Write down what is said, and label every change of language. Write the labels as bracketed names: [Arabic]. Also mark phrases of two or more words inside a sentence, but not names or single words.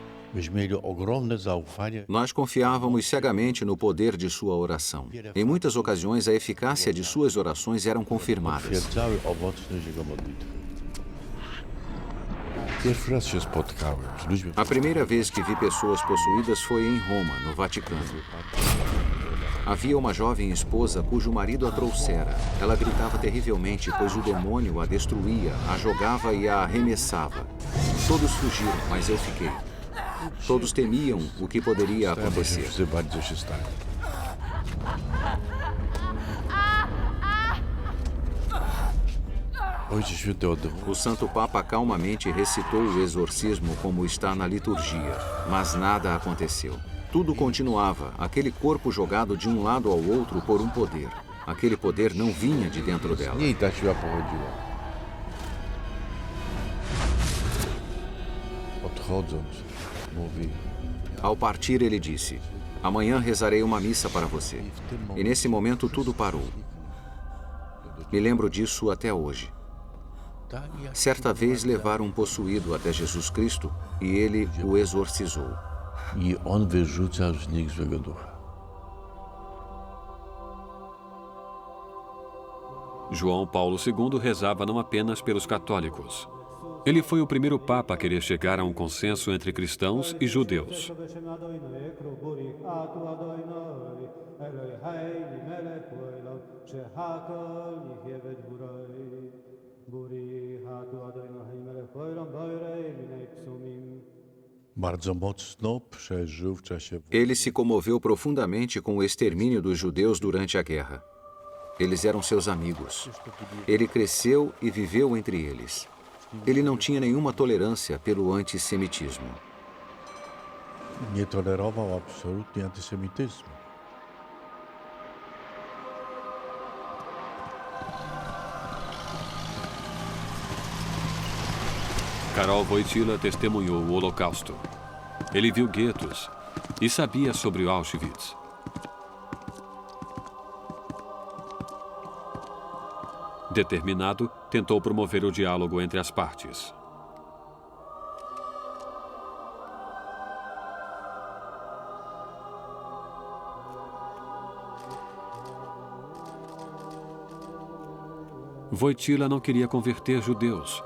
[Polish] Myśmy mieli ogromne zaufanie. [Portuguese] Nós confiávamos cegamente no poder de sua oração. Em muitas ocasiões, a eficácia de suas orações eram confirmadas. [Polish] Potwierdzały owocność jego modlitwy. Pierwszy raz się spotkałem z ludźmi. [Portuguese] A primeira vez que vi pessoas possuídas foi em Roma, no Vaticano. Havia uma jovem esposa cujo marido a trouxera. Ela gritava terrivelmente, pois o demônio a destruía, a jogava e a arremessava. Todos fugiram, mas eu fiquei. Todos temiam o que poderia acontecer. [Polish] Wszyscy bardzo się stali. Ojciec Święty [Portuguese] O Santo Papa calmamente recitou o exorcismo como está na liturgia, mas nada aconteceu. Tudo continuava, aquele corpo jogado de um lado ao outro por um poder. Aquele poder não vinha de dentro dela. [Polish] Nie ta siła pochodziła. Odchodząc, mówi, [Portuguese] Ao partir, ele disse: amanhã rezarei uma missa para você. E nesse momento tudo parou. Me lembro disso até hoje. Certa vez levaram um possuído até Jesus Cristo e ele o exorcizou. [Polish] i on wyrzucał z nich złego ducha. [Portuguese] João Paulo II rezava não apenas pelos católicos. Ele foi o primeiro papa a querer chegar a um consenso entre cristãos e judeus. [Polish] Bardzo mocno przeżył w czasie [Portuguese] Ele se comoveu profundamente com o extermínio dos judeus durante a guerra. Eles eram seus amigos. Ele cresceu e viveu entre eles. Ele não tinha nenhuma tolerância pelo antissemitismo. [Polish] nie tolerował absolutnie antysemityzmu. [Portuguese] Karol Wojtyła testemunhou o Holocausto. Ele viu guetos e sabia sobre o Auschwitz. Determinado, tentou promover o diálogo entre as partes. Wojtyła não queria converter judeus.